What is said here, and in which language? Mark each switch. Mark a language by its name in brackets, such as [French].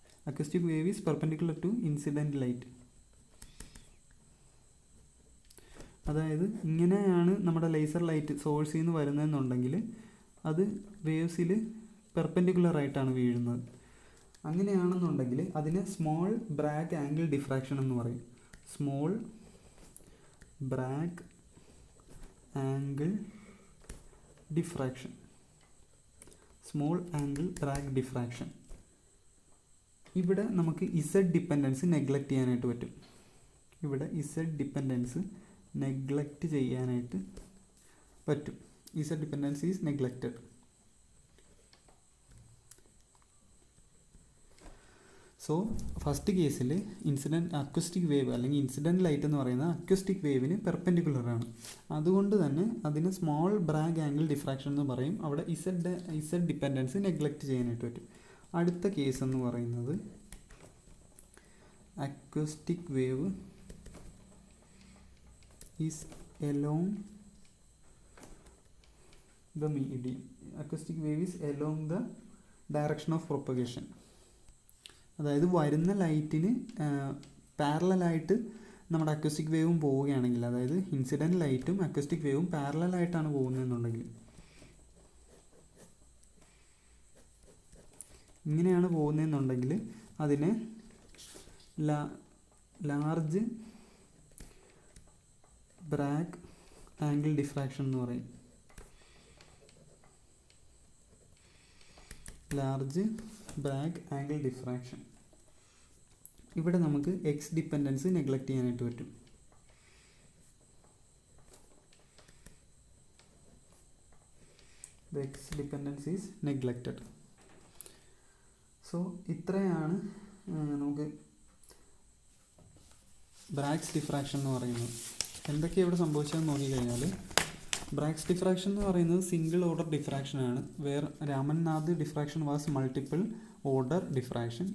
[English] Acoustic wave is perpendicular to incident light. [Malayalam] അതായത് ഇങ്ങനെയാണ് നമ്മുടെ ലേസർ ലൈറ്റ് സോഴ്സിൽ നിന്ന് വരുന്നതെന്നുണ്ടെങ്കിൽ അത് വേവ്സിൽ പെർപെൻഡിക്കുലർ ആയിട്ടാണ് വീഴുന്നത്. അങ്ങനെയാണെന്നുണ്ടെങ്കിൽ അതിനെ സ്മോൾ ബ്രാഗ് ആംഗിൾ ഡിഫ്രാക്ഷൻ എന്ന് പറയും. [English] Small Bragg angle diffraction, small angle Bragg diffraction. [Malayalam] ഇവിടെ നമുക്ക് ഇസഡ് ഡിപ്പെൻഡൻസ് നെഗ്ലക്റ്റ് ചെയ്യാനായിട്ട് പറ്റും. ഇവിടെ ഇസഡ് ഡിപ്പെൻഡൻസ് നെഗ്ലക്റ്റ് ചെയ്യാനായിട്ട് പറ്റും. [English] Z dependence is neglected. [Malayalam] So first കേസിൽ അക്വസ്റ്റിക് വേവ് അല്ലെങ്കിൽ ഇൻസിഡൻറ്റ് ലൈറ്റ് എന്ന് പറയുന്നത് അക്വസ്റ്റിക് വേവിന് പെർപെൻഡിക്കുലറാണ്. അതുകൊണ്ട് തന്നെ അതിന് സ്മോൾ ബ്രാഗ് ആംഗിൾ ഡിഫ്രാക്ഷൻ എന്ന് പറയും. അവിടെ ഇസഡ് ഡിപ്പെൻഡൻസ് നെഗ്ലക്റ്റ് ചെയ്യാനായിട്ട് പറ്റും. അടുത്ത കേസ് എന്ന് പറയുന്നത് [English] Acoustic wave is along the medium. Acoustic wave is along the direction of propagation. [Malayalam] അതായത് വരുന്ന ലൈറ്റിന് പാരലായിട്ട് നമ്മുടെ അക്വസ്റ്റിക് വേവും പോവുകയാണെങ്കിൽ, അതായത് ഇൻസിഡൻറ്റ് ലൈറ്റും അക്വസ്റ്റിക് വേവും പാരലായിട്ടാണ് പോകുന്നതെന്നുണ്ടെങ്കിൽ, ഇങ്ങനെയാണ് പോകുന്നതെന്നുണ്ടെങ്കിൽ അതിനെ ലാർജ് ബ്രാഗ് ആംഗിൾ ഡിഫ്രാക്ഷൻ എന്ന് പറയും. Large Bragg angle diffraction. ഇവിടെ നമുക്ക് എക്സ് ഡിപ്പെൻഡൻസ് നെഗ്ലക്റ്റ് ചെയ്യാനായിട്ട് പറ്റും. [English] The X dependence is neglected. [Malayalam] So ഇത്രയാണ് നമുക്ക് ബ്രാഗ്സ് ഡിഫ്രാക്ഷൻ എന്ന് പറയുന്നത്. എന്തൊക്കെയാണ് ഇവിടെ സംഭവിച്ചതെന്ന് നോക്കിക്കഴിഞ്ഞാൽ, ബ്രാഗ്സ് ഡിഫ്രാക്ഷൻ എന്ന് പറയുന്നത് സിംഗിൾ ഓർഡർ ഡിഫ്രാക്ഷൻ ആണ്. [English] രാമൻനാഥ് diffraction was multiple order diffraction.